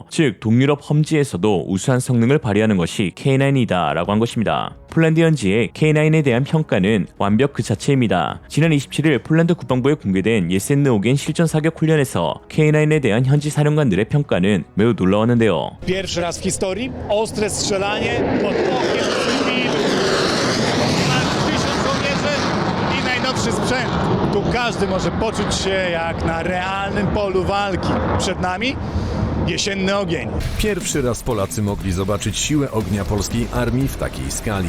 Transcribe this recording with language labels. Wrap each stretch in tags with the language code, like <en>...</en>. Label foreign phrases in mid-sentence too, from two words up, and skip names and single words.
<ko>즉 동유럽 험지에서도 우수한 성능을 발휘하는 것이 K9이다 라고 한 것입니다. 폴란드 현지의 K9에 대한 평가는 완벽 그 자체입니다. 지난 27일 폴란드 국방부에 공개된 예센느 오겐 실전 사격 훈련에서 K9에 대한 현지 사령관들의 평가는 매우 놀라웠는데요.</ko> <pl>Pierwszy raz w historii ostre strzelanie pod okiem cywilów. Ponad 1000 żołnierzy i najnowszy sprzęt. Tu każdy może poczuć się jak na realnym polu walki. Przed nami jesienny ogień. Pierwszy raz Polacy mogli zobaczyć siłę ognia polskiej armii w takiej skali.</pl>